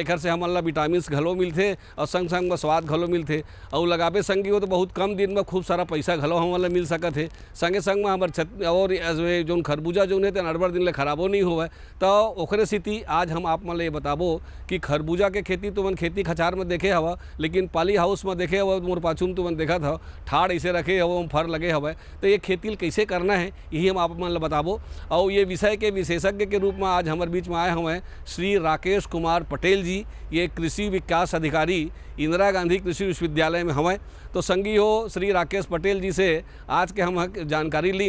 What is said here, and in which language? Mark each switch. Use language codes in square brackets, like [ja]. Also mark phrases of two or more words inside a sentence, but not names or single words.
[hne] एक से हमन ला विटामिन घलो मिलते और संग संग में स्वाद घलो मिलते और लगाबे संगी हो तो बहुत कम दिन में खूब सारा पैसा घलो हमन ला मिल सकत है। संगे संग में हमार और जो खरबूजा जो है अड़बड़ दिन ले खराबो नहीं होवे। तो ओकरे स्थिति आज हम आप मन ला ये बताबो कि खरबूजा के खेती तुमन खेती खचार में देखे हवा, लेकिन पाली हाउस में देखे हवा मोर पाछू तुमन देखा था ठाड़ ऐसे रखे हवा फर लगे हवा। तो ये खेती कैसे करना है यही हम आप मन ला बताबो। और ये विषय के विशेषज्ञ के रूप में आज हमारे बीच में आए हुए श्री राकेश कुमार पटेल जी। ये कृषि विकास अधिकारी इंदिरा गांधी कृषि विश्वविद्यालय में हमें। तो संगी हो श्री राकेश पटेल जी से आज के हम जानकारी ली।